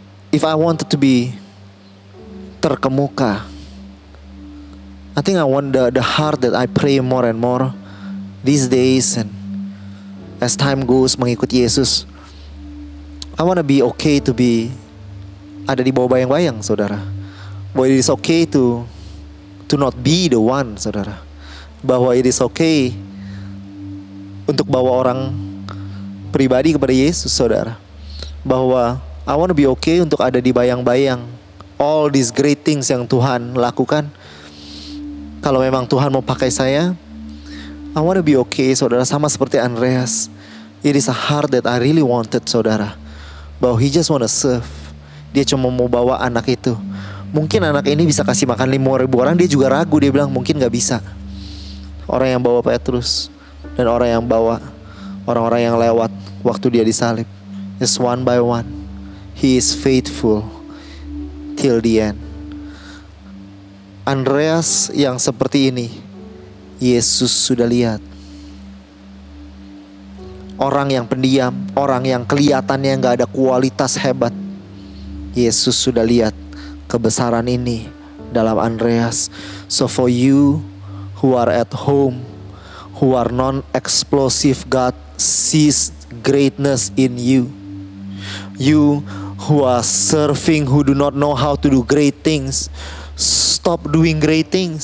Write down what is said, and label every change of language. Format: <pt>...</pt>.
<en>If I wanted to be terkemuka, I think I want the heart that I pray more and more these days, and as time goes</en> <id>mengikut Yesus.</id> <en>I want to be okay to be</en> <id>ada di bawah bayang-bayang,</id> <en>saudara. Bahwa it is okay to not be the one, saudara.</en> <id>Bahwa</id> <en>it is okay</en> <id>untuk bawa orang pribadi kepada Yesus, saudara.</id> <en>Bahwa I want to be okay</en> <id>untuk ada di bayang-bayang</id> <en>all these great things</en> <id>yang Tuhan lakukan. Kalau memang Tuhan mau pakai saya,</id> <en>I want to be okay,</en> <id>saudara. Sama seperti Andreas,</id> <en>it is a heart that I really wanted, saudara. Bahwa he just want to serve.</en> <id>Dia cuma mau bawa anak itu. Mungkin anak ini bisa kasih makan 5.000 orang. Dia juga ragu, dia bilang mungkin gak bisa. Orang yang bawa Petrus dan orang yang bawa orang-orang yang lewat waktu Dia disalib,</id> <en>is one by one. He is faithful till the end.</en> <id>Andreas yang seperti ini Yesus sudah lihat. Orang yang pendiam, orang yang kelihatannya gak ada kualitas hebat, Yesus sudah lihat kebesaran ini dalam Andreas.</id> <en>So for you who are at home, who are non-explosive, God sees greatness in you. You who are serving, who do not know how to do great things, stop doing great things.</en>